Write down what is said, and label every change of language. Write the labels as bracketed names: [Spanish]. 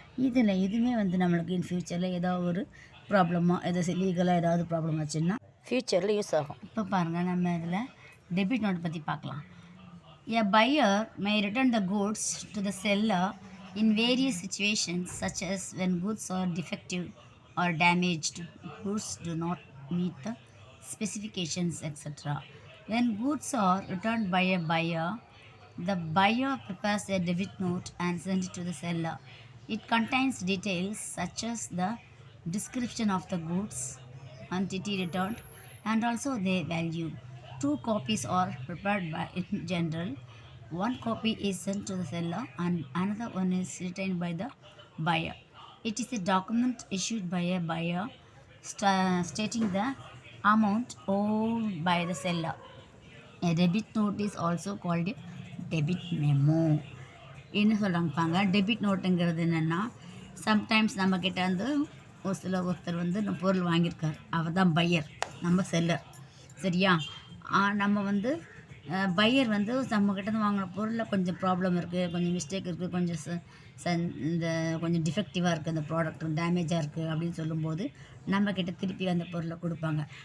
[Tamil] இதில் இதுவுமே வந்து நம்மளுக்கு இன் ஃப்யூச்சரில் ஏதாவது ஒரு ப்ராப்ளமாக ஏதாவது லீகலாக ஏதாவது ப்ராப்ளம் ஆச்சுன்னா ஃப்யூச்சரில் யூஸ் ஆகும். இப்போ பாருங்கள், நம்ம இதில் டெபிட் நோட் பற்றி பார்க்கலாம். [English] A buyer may return the goods to the seller in various situations, such as when goods are defective or damaged, goods do not meet the specifications, etc. When goods are returned by a buyer, the buyer prepares a debit note and sends it to the seller. It contains details such as the description of the goods, quantity returned, and also their value. 2 copies are prepared by in general. One copy is sent to the seller and another one is retained by the buyer. It is a document issued by a buyer stating the amount owed by the seller. A debit note is also called a debit memo. [Tamil] என்ன சொல்கிறாங்கப்பாங்க, debit நோட்டுங்கிறது என்னென்னா, sometimes நம்மக்கிட்ட வந்து ஒருத்தர் வந்து நம்ம பொருள் வாங்கியிருக்கார், அவர் தான் pier, நம்ம செல்லர், சரியா? நம்ம வந்து பையர் வந்து நம்மக்கிட்ட வாங்கின பொருளில் கொஞ்சம் ப்ராப்ளம் இருக்குது, கொஞ்சம் மிஸ்டேக் இருக்குது, கொஞ்சம் இந்த கொஞ்சம் டிஃபெக்டிவாக இருக்குது, அந்த ப்ராடக்ட் டேமேஜாக இருக்குது அப்படின்னு சொல்லும்போது நம்மக்கிட்ட திருப்பி அந்த பொருளை கொடுப்பாங்க.